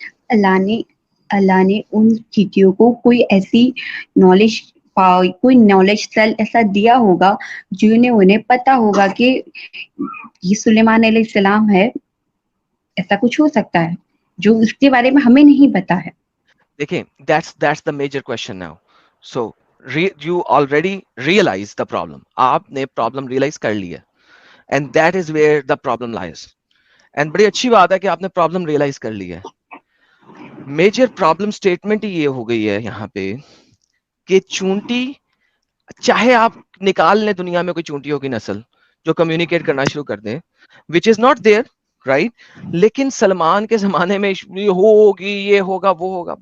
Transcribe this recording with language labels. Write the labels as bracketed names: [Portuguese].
[Urdu] اللہ نے ان چیٹیوں کو کوئی ایسی نالج کوئی نالج سیل ایسا دیا ہوگا جنہیں انہیں پتا ہوگا کہ یہ سلیمان علیہ السلام ہے، ایسا کچھ ہو سکتا ہے جو اس کے بارے میں ہمیں نہیں پتا ہے. [English] دیکھیں that's the major question now. So you already realize the problem. [Urdu] آپ نے [English] problem realize [Urdu] کر لیا [English] and that is where the problem lies. [Urdu] and بڑی اچھی بات ہے کہ آپ نے problem realize کر لیا. میجر پرابلم سٹیٹمنٹ یہ ہو گئی ہے یہاں پہ کہ چونٹی، چاہے آپ نکال لیں دنیا میں کوئی چونٹیوں کی نسل جو کمیونیکیٹ کرنا شروع کر دیں [English] which is not there right، [Urdu] لیکن سلمان کے زمانے میں یہ ہوگی، یہ ہوگا، وہ ہوگا.